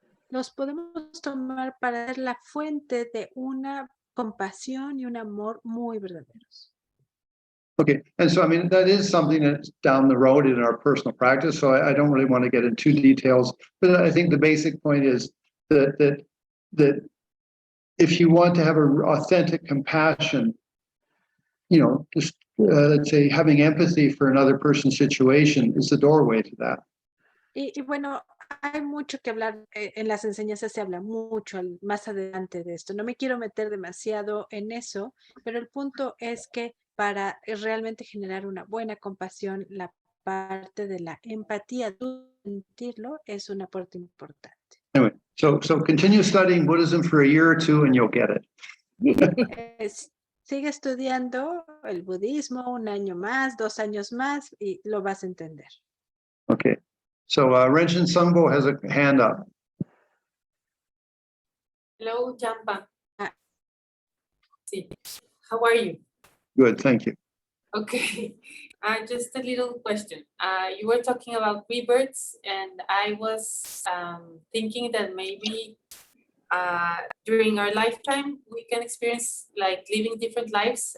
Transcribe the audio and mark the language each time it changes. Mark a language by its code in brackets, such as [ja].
[es] los podemos tomar para ser la fuente de una compasión y un amor muy verdaderos. [en] Okay, and so I mean that is something that's down the road in our personal practice. So I don't really want to get into details, but I think the basic point is that if you want to have an authentic compassion, you know, just let's say having empathy for another person's situation is the doorway to that. [es] Y bueno, hay mucho que hablar, en las enseñanzas se habla mucho más adelante de esto. No me quiero meter demasiado en eso, pero el punto es que para realmente generar una buena compasión, la parte de la empatía, tú sentirlo, es una parte importante. [en] Anyway, so continue studying Buddhism for a year or two and you'll get it. [es] Sigue estudiando el budismo 1 año más, 2 años más y lo vas a entender. [en] Okay. So Renshin Sungbo has a hand up. Hello, Jampa. [es] Sí. [en] How are you? Good, thank you. Okay. Just a little question. You were talking about rebirths, and I was thinking that maybe during our lifetime we can experience like living different lives.